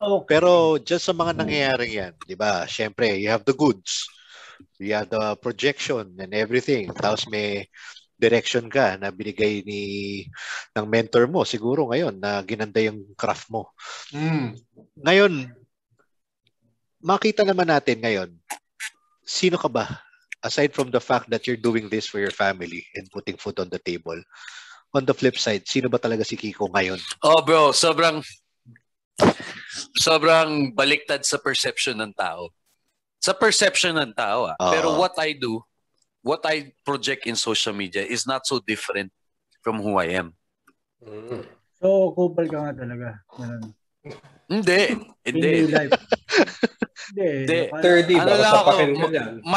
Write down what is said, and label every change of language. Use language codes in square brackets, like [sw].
[tl] Pero just sa mga nangyayaring yan, di ba? [en] Siyempre, you have the goods. You have the projection and everything. [tl] Tapos may direction ka na binigay ng mentor mo siguro ngayon na ginanda yung craft mo. Ngayon, makita naman natin ngayon, sino ka ba? [en] Aside from the fact that you're doing this for your family and putting food on the table, [tl] on the flip side, sino ba talaga si Kiko ngayon? Oh bro, sobrang baliktad sa perception ng tao. Sa perception ng tao. [en] Pero what I project in social media is not so different from who I am. [tl] So, kupal ka nga talaga. Ganun. Hindi. Hindi life. Hindi. 30, ano baka lang ako, sapakin ka dyan.